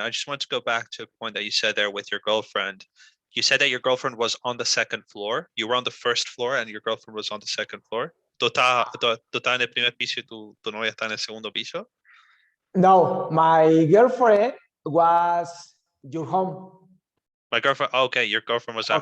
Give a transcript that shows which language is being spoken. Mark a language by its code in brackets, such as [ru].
[en] I just want to go back to a point that you said there with your girlfriend. You said that your girlfriend was on the second floor. You were on the first floor, and your girlfriend was on the second floor. [es] Tú estás en el primer piso y tu novia está en el segundo piso. [en] No, my girlfriend was your home. My girlfriend. Okay, your girlfriend was at